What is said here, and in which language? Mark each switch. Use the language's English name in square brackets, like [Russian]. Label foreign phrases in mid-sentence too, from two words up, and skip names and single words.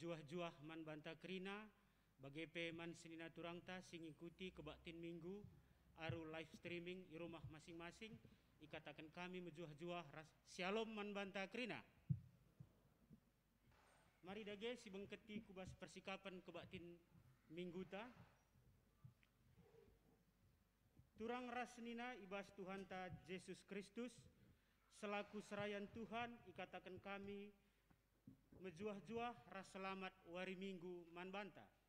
[Batak Karo] juah man banta kerina bagepe man senina turangta sing ikuti kebaktin minggu aru [English] live streaming [Indonesian] di rumah masing-masing [Batak Karo] ikatakan kami menjuah-juah shalom man banta kerina. Mari dage si bengketi kubas persikapan kebaktin minggu ta. Turang ras nina ibas Tuhan ta Yesus Kristus selaku serayan Tuhan ikatakan kami menjuah-juah ras selamat wari minggu man banta.